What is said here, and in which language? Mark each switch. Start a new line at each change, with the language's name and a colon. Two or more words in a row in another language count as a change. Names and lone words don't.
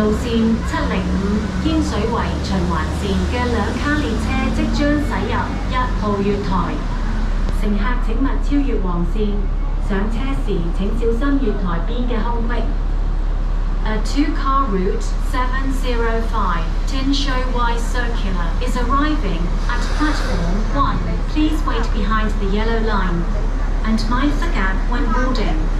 Cantonese: 705 天水圍循環線嘅兩卡列車即將駛入1號月台，乘客請勿超越黃線，上車時請小心月台邊嘅空隙。
English: A two-car route 705 Tinshui Wai Circular is arriving at platform 1. Please wait behind the yellow line and mind the gap when boarding.